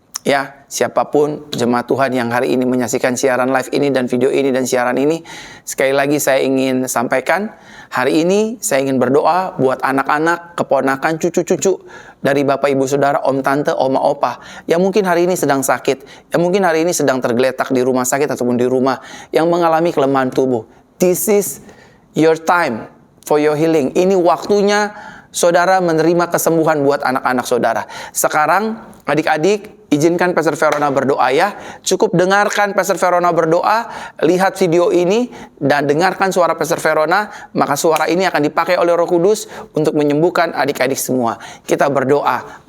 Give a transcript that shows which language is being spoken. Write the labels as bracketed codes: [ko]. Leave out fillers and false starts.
[id] Ya, siapapun jemaat Tuhan yang hari ini menyaksikan siaran live ini dan video ini dan siaran ini, sekali lagi saya ingin sampaikan, hari ini saya ingin berdoa buat anak-anak, keponakan, cucu-cucu dari Bapak Ibu Saudara, Om Tante, Oma Opa, yang mungkin hari ini sedang sakit, yang mungkin hari ini sedang tergeletak di rumah sakit ataupun di rumah, yang mengalami kelemahan tubuh. [en] This is your time for your healing. [id] Ini waktunya saudara menerima kesembuhan buat anak-anak saudara. Sekarang adik-adik, izinkan Pastor Verona berdoa ya. Cukup dengarkan Pastor Verona berdoa, lihat video ini, dan dengarkan suara Pastor Verona. Maka suara ini akan dipakai oleh Roh Kudus untuk menyembuhkan adik-adik semua. Kita berdoa.